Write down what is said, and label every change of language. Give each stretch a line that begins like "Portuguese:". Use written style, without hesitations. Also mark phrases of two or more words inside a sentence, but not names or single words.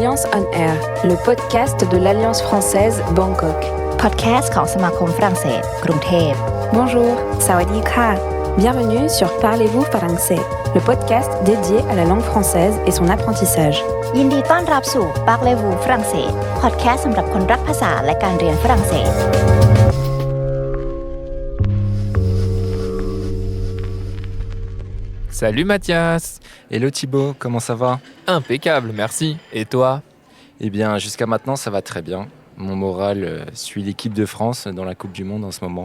French: on Air, le podcast de l'Alliance française Bangkok.
Thai: Podcast ของสมาคมฝรั่งเศสกรุงเทพ
French: Bonjour,
Thai: สวัสดีค่ะ.
French: Bienvenue sur Parlez-vous français, le podcast dédié à la langue française et son apprentissage.
Thai: ยินดีต้อนรับสู่ Parlez-vous français podcast สำหรับคนรักภาษาและการเรียนฝรั่งเศส
French: Salut Mathias. Hello Thibaut, comment ça va? Impeccable, merci. Et toi? Eh bien, jusqu'à maintenant, ça va très bien. Mon moral suit l'équipe de France dans la Coupe du Monde en ce moment.